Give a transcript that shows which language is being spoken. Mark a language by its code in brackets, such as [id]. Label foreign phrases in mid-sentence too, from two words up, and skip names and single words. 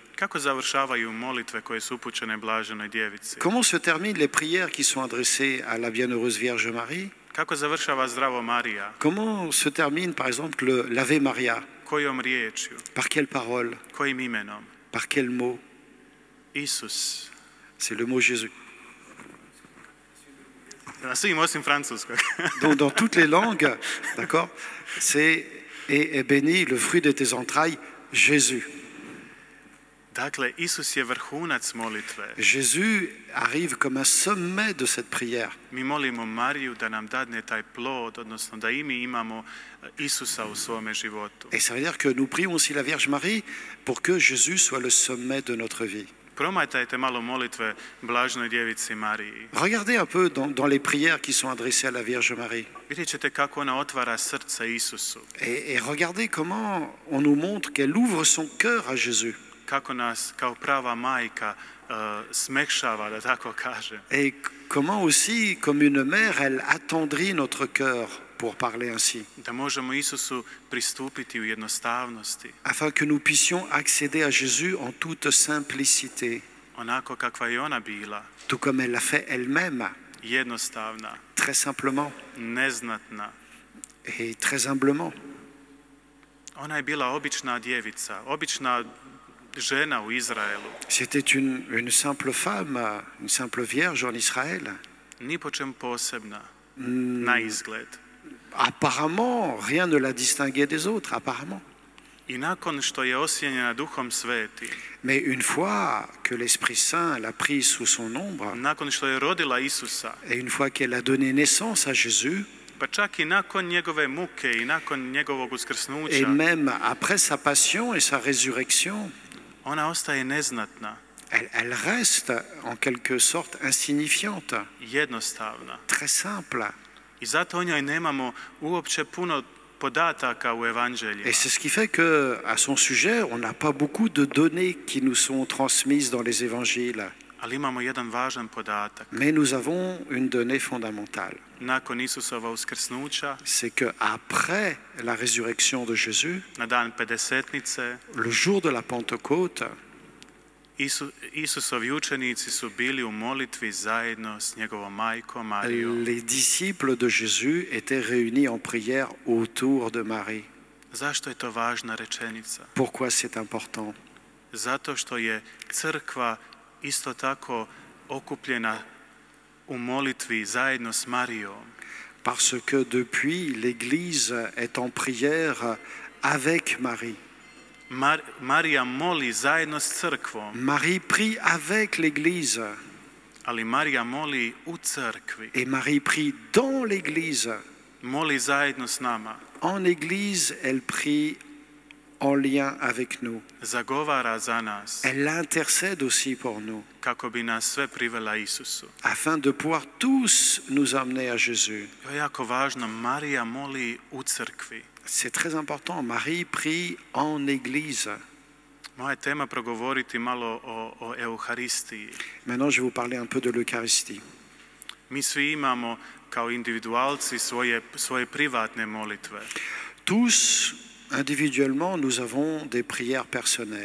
[hr] Kako završavaju molitve koje su upućene blaženoj djevici? [fr] Comment se terminent les prières qui sont adressées à la Bienheureuse Vierge Marie? [hr] Kako završava Zdravo Marija? [fr] Comment se termine, par exemple, l'Ave Maria? [hr] Kojom riječju? [fr] Par quelle parole? [hr] Kojim imenom? [fr] Par quel mot? [hr] Isus. [fr] C'est le mot Jésus. [hr] Na svim osim francuskog. [fr] Donc, dans toutes les langues, d'accord, c'est et est béni le fruit de tes entrailles, Jésus. [hr] Dakle, Isus je vrhunac molitve. [fr] Jésus arrive comme un sommet de cette prière. [hr] Mi molimo Mariju da nam dadne taj plod, odnosno da i mi imamo Isusa u svome životu. [fr] Et ça veut dire que nous prions aussi la Vierge Marie pour que Jésus soit le sommet de notre vie. [hr] Promatrajte malo molitve blaženoj djevici Mariji. [fr] Regardez un peu dans les prières qui sont adressées à la Vierge Marie. [hr] Vidjet ćete kako ona otvara srce Isusu. [fr] Et regardez comment on nous montre qu'elle ouvre son cœur à Jésus. [hr] Kako nas kao prava majka smekšava, da tako kažem. [fr] Et comment aussi, comme une mère, elle attendrit notre cœur, pour parler ainsi, [hr] Da možemo Isusu pristupiti u jednostavnosti, [fr] afin que nous puissions accéder à Jésus en toute simplicité, [hr] onako kakva je ona bila, [fr] tout comme elle l'a fait elle-même, [hr] jednostavna, [fr] très simplement [hr] neznatna. [fr] et très humblement. [hr] Ona je bila obična djevica, obična žena u Izraelu. [fr] C'était une simple femme, une simple vierge en Israël. [hr] Ni po čem posebna, na izgled. [fr] Apparemment, rien ne la distinguait des autres, apparemment. [hr] I nakon što je osjenjena Duhom Svetim, [fr] Mais une fois que l'Esprit Saint l'a prise sous son ombre, [hr] nakon što je rodila Isusa, [fr] et une fois qu'elle a donné naissance à Jésus, [hr] pa čak i nakon njegove muke i nakon njegovog [fr] et [hr] uskrsnuća, [fr] même après sa passion et sa résurrection, [hr] ona ostaje neznatna, [fr] elle reste en quelque sorte insignifiante, [hr] jednostavna. [fr] très simple. [hr] I zato o njoj nemamo uopće puno podataka u evanđeljima. [fr] Et c'est ce qui fait qu'à son sujet, on n'a pas beaucoup de données qui nous sont transmises dans les évangiles. [hr] Ali imamo jedan važan podatak. [fr] Mais nous avons une donnée fondamentale. [hr] Nakon Isusova uskrsnuća, [fr] C'est qu'après la résurrection de Jésus, [hr] na dan Pedesetnice, [fr] le jour de la Pentecôte, [hr] Isusovi učenici su bili u molitvi zajedno s njegovom majkom Marijom. [fr] les disciples de Jésus étaient réunis en prière autour de Marie. [hr] Zašto je to važna rečenica? [fr] Pourquoi c'est important? [hr] Zato što je crkva isto tako okupljena u molitvi zajedno s Marijom. [fr] Parce que depuis, l'Église est en prière avec Marie. [hr] Marija moli zajedno s crkvom, [fr] Marie prie avec l'Église [hr] ali Marija moli u crkvi. [fr] et Marie prie dans l'Église. [hr] Moli zajedno s nama. [fr] En Église, elle prie en lien avec nous. [hr] Zagovara za nas [fr] Elle intercède aussi pour nous, [hr] kako bi nas sve privela Isusu. [fr] afin de pouvoir tous nous amener à Jésus. [hr] To je jako važno. Marija moli u crkvi. [fr] C'est très important. Marie prie en Église. [hr] Moja je tema progovoriti malo o Euharistiji. [fr] Maintenant, je vais vous parler un peu de l'Eucharistie. [hr] Mi svi imamo kao individualci svoje privatne molitve. [fr] Tous, individuellement, nous avons des prières personnelles.